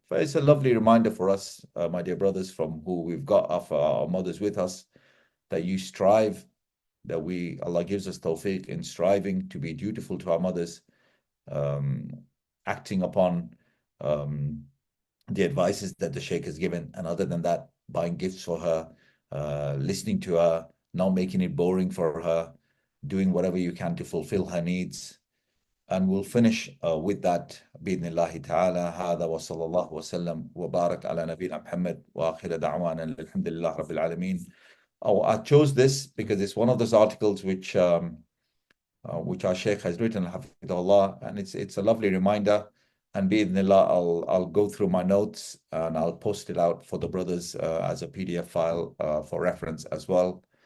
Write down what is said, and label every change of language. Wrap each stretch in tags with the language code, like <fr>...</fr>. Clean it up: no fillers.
<en>It's a lovely reminder for us, my dear brothers, from who we've got our mothers with us, that you strive, that Allah gives us tawfiq in striving to be dutiful to our mothers, um, acting upon um, the advices that the Shaykh has given. And other than that, buying gifts for her, listening to her, not making it boring for her, doing whatever you can to fulfill her needs. And we'll finish with that</en> <ar>بإذن الله تعالى. هذا وصلى الله وسلم وبارك على نبينا محمد وآخر دعوانا الحمد لله رب العالمين. Oh, I chose this because it's one of those articles which our Shaykh has written, Hafidhahullah, and it's a lovely reminder. And bi'idhnillah, I'll go through my notes and I'll post it out for the brothers as a PDF file for reference as well.</ar>